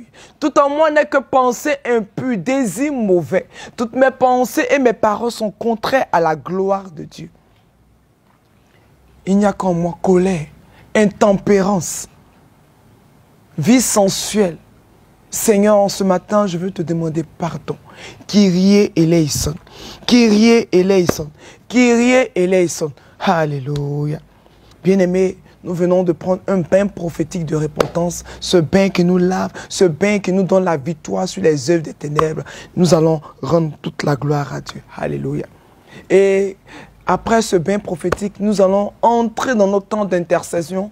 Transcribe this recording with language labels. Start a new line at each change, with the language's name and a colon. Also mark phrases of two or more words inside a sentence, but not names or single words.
French: Tout en moi n'est que pensée impure, désir mauvais. Toutes mes pensées et mes paroles sont contraires à la gloire de Dieu. Il n'y a qu'en moi colère, intempérance, vie sensuelle. Seigneur, en ce matin, je veux te demander pardon.
Greek: Kyrie eleison. Kyrie eleison. Kyrie eleison.
French: Alléluia. Bien-aimés, nous venons de prendre un bain prophétique de repentance, ce bain qui nous lave, ce bain qui nous donne la victoire sur les œuvres des ténèbres. Nous allons rendre toute la gloire à Dieu. Alléluia. Et après ce bain prophétique, nous allons entrer dans notre temps d'intercession.